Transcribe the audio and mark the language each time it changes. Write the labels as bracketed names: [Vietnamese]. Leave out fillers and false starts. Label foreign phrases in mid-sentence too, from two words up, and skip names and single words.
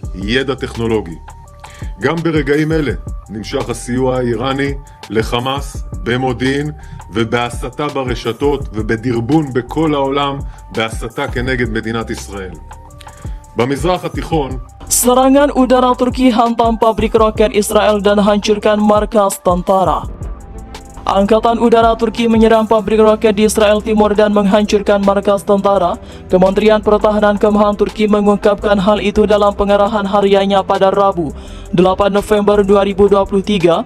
[Hebrew] ידע טכנולוגי. גם ברגעים אלה נמשך הסיוע האיראני לחמאס במודיעין ובהסתה ברשתות ובדרבון בכל העולם בהסתה כנגד מדינת ישראל. במזרח התיכון [Indonesian] serangan udara Turki hantam pabrik roket Israel dan hancurkan markas tentara. Angkatan Udara Turki menyerang pabrik roket di Israel Timur dan menghancurkan markas tentara. Kementerian Pertahanan Kemhan Turki mengungkapkan hal itu dalam pengarahan hariannya pada Rabu, 8 November 2023.